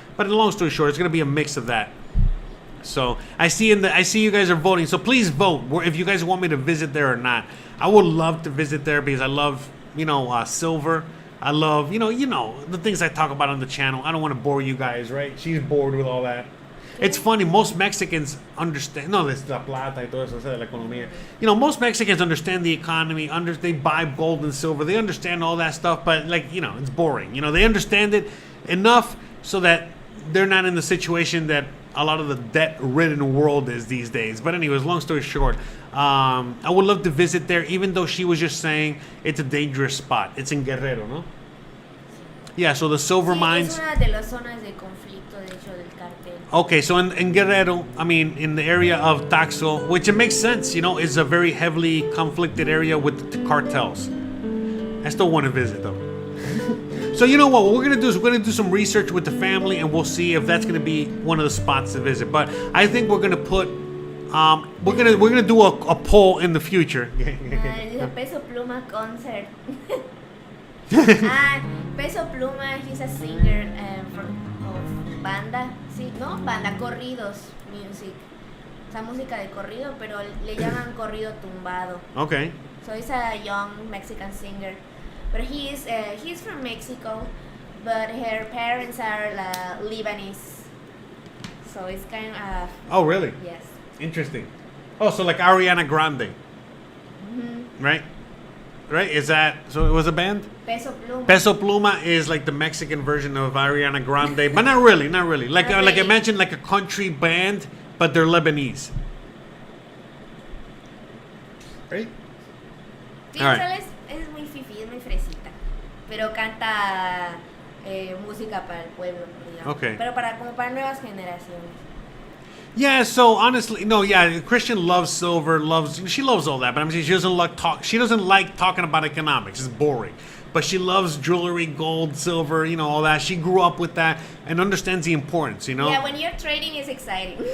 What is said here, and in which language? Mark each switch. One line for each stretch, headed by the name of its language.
English: But in long story short, it's going to be a mix of that. So I see you guys are voting. So please vote if you guys want me to visit there or not. I would love to visit there because I love silver. I love the things I talk about on the channel. I don't want to bore you guys, right? She's bored with all that. It's funny. Most Mexicans understand.
Spanish: No, it's la plata y todo eso, de la economía.
English: Most Mexicans understand the economy. They buy gold and silver. They understand all that stuff. But it's boring. They understand it enough so that they're not in the situation that a lot of the debt-ridden world is these days. But anyways, long story short, I would love to visit there, even though she was just saying it's a dangerous spot. It's in Guerrero, no? Yeah, so the silver mines.
Spanish: Es una de las zonas de conflicto, de hecho, del cartel.
English: Okay, so in Guerrero, in the area of Taxco, which it makes sense, is a very heavily conflicted area with the cartels. I still want to visit, though. So you know what we're gonna do is we're gonna do some research with the family, and we'll see if that's gonna be one of the spots to visit. But I think we're gonna put we're gonna do a poll in the future. Peso Pluma concert. Peso Pluma, he's a singer of banda, sí, no, banda corridos music.
Spanish: O sea, música de corrido, pero le llaman corrido tumbado.
English: Okay. So he's a young Mexican singer. But he's from Mexico, but her parents are Lebanese. so it's kind of Oh, really? yes. Interesting. Oh, so like Ariana Grande, right? Right? Is that so? It was a band. Peso Pluma. Peso Pluma is like the Mexican version of Ariana Grande, but not really, not really. Like Not like I really. mentioned, like a country band, but they're Lebanese. Right?
Spanish: Sí,
English: Alright.
Spanish: ¿sabes? Es muy fifi, es muy fresita. Pero canta música para el pueblo, digamos.
English: Okay.
Spanish: Pero como para nuevas generaciones.
English: Yeah, so honestly, no, yeah, Christian loves silver, she loves all that, but I'm saying she doesn't like talking about economics. It's boring. But she loves jewelry, gold, silver, all that. She grew up with that and understands the importance, Yeah, when you're trading, it's exciting.